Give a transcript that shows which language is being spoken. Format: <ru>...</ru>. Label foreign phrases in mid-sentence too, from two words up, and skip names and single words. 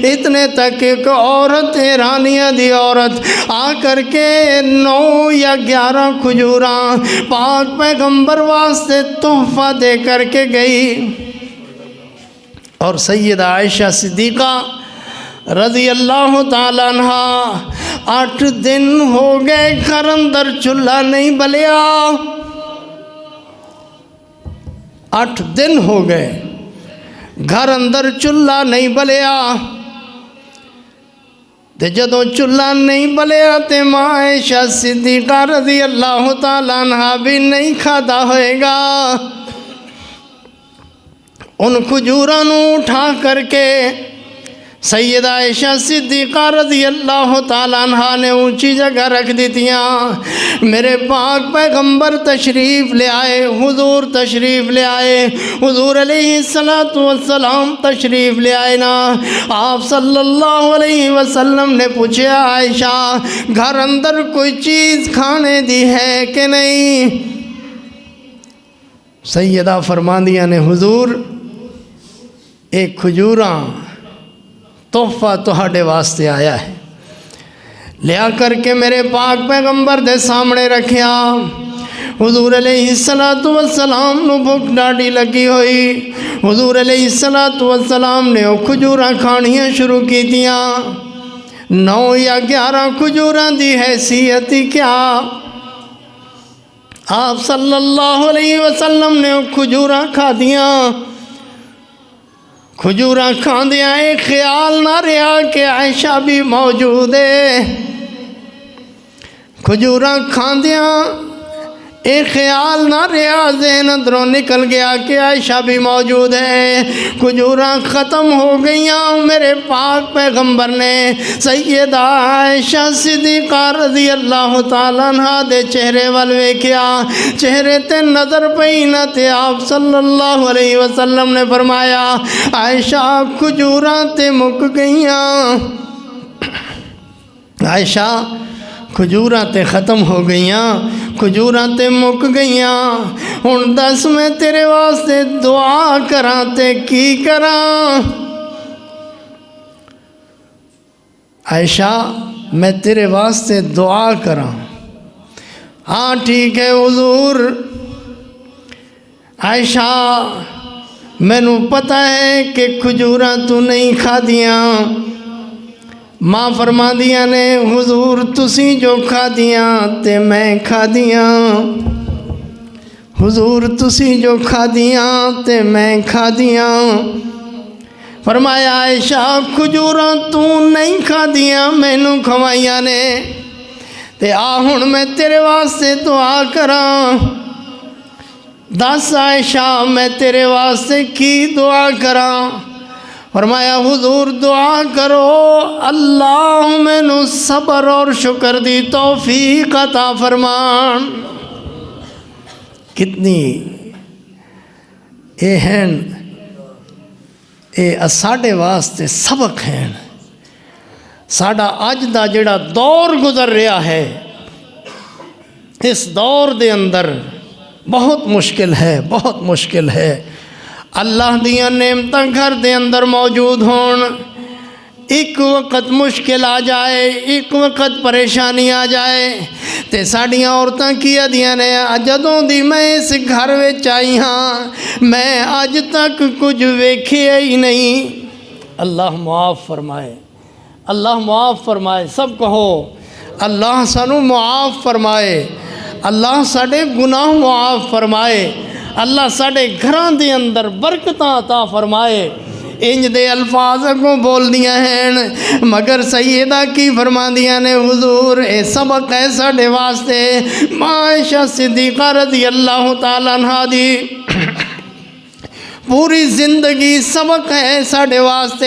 <pa>اتنے تک ایک عورت ایرانیہ دی عورت آ کر کے 9 یا 11 کھجوراں پاک پیغمبر واسطے تحفہ دے کر کے گئی اور سیدہ عائشہ صدیقہ</pa> <ar>رضی اللہ تعالیٰ عنہ</ar> <pa>8 دن ہو گئے گھر اندر چولہا نہیں بلیا 8 دن ہو گئے گھر اندر چولہا نہیں بلیا تے جدوں چولہا نہیں بلیا تے ماں عائشہ صدیقہ</pa> <ar>رضی اللہ تعالیٰ عنہ</ar> <pa>بھی نہیں کھادا ہوئے گا ان کھجوراں نو اٹھا کر کے سیدہ عائشہ صدیقہ</pa> <ar>رضی اللہ تعالیٰ عنہ</ar> <pa>نے اونچی جگہ رکھ دیتیاں میرے پاک پیغمبر تشریف لے آئے حضور تشریف لے آئے حضور</pa> <ar>علیہ السلام</ar> <pa>تشریف لے آئے نا آپ</pa> <ar>صلی اللہ علیہ وسلم</ar> <pa>نے پوچھا عائشہ گھر اندر کوئی چیز کھانے دی ہے کہ نہیں سیدہ فرماندیاں نے حضور ایک کھجوراں تحفہ تہاڈے واسطے آیا ہے لیا کر کے میرے پاک پیغمبر دے سامنے رکھیا حضور</pa> <ar>علیہ السلام</ar> <pa>نو بھوک ڈاڈی لگی ہوئی حضور</pa> <ar>علیہ السلام</ar> <pa>نے وہ کھجوراں کھانیاں شروع کی دیاں 9 یا 11 کھجوراں دی حیثیت کیا آپ</pa> <ar>صلی اللہ علیہ وسلم</ar> <pa>نے وہ کھجوراں کھا دیاں کھجوراں کھاندیاں ایک خیال نہ رہا کہ عائشہ بھی موجود ہے کھجوراں کھاندیاں ایک خیال نہ رہا ذہن اندروں نکل گیا کہ عائشہ بھی موجود ہے کھجوراں ختم ہو گئیاں میرے پاک پیغمبر نے سیدہ عائشہ صدیقہ</pa> <ar>رضی اللہ تعالیٰ عنہ</ar> <pa>دے چہرے وال ویکھیا چہرے تے نظر پئی نہ تے آپ</pa> <ar>صلی اللہ علیہ وسلم</ar> <pa>نے فرمایا عائشہ کھجوراں تے مک گئیاں عائشہ کھجوراں تے ختم ہو گئیاں کھجوراں تے مک گئیاں ہن دس میں تیرے واسطے دعا کراں تے کی کراں عائشہ میں تیرے واسطے دعا کراں ہاں ٹھیک ہے حضور عائشہ مینوں پتہ ہے کہ کھجوراں تو نہیں کھا دیاں ماں فرما دیاں نے حضور تسی جو کھا دیاں تے میں کھا دیاں حضور تسی جو کھا دیاں تے میں کھا دیاں فرمایا عائشہ کھجوراں تو نہیں کھا دیاں مینوں کھوائیاں نے تے آ ہن میں تیرے واسطے دعا کراں دس عائشہ میں تیرے واسطے کی دعا کراں فرمایا حضور دعا کرو اللہ مینوں صبر اور شکر دی توفیق عطا فرمان۔ کتنی اے ہیں اے ساڈے واسطے سبق ہیں۔ ساڈا اج دا جڑا دور گزر رہا ہے اس دور دے اندر بہت مشکل ہے، بہت مشکل ہے۔ اللہ دیاں نعمتاں گھر دے اندر موجود ہون، ایک وقت مشکل آ جائے، ایک وقت پریشانی آ جائے تے ساڈیاں عورتاں کی آدیاں نے جدوں دی میں اس گھر وچ آئی ہاں میں اج تک کچھ ویکھیا ہی نہیں۔ اللہ معاف فرمائے، اللہ معاف فرمائے، سب کہو اللہ سانو معاف فرمائے، اللہ ساڈے گناہ معاف فرمائے، اللہ ساڈے گھراں دے اندر برکتاں عطا فرمائے۔ انج دے الفاظ کو بول دیا ہیں مگر سیدہ کی فرما دیا نے حضور اے سبق ہے ساڈے واسطے۔ عائشہ صدیقہ</pa> <ar>رضی اللہ تعالیٰ عنہا</ar> <pa>دی پوری زندگی سبق ہے ساڈے واسطے۔</pa>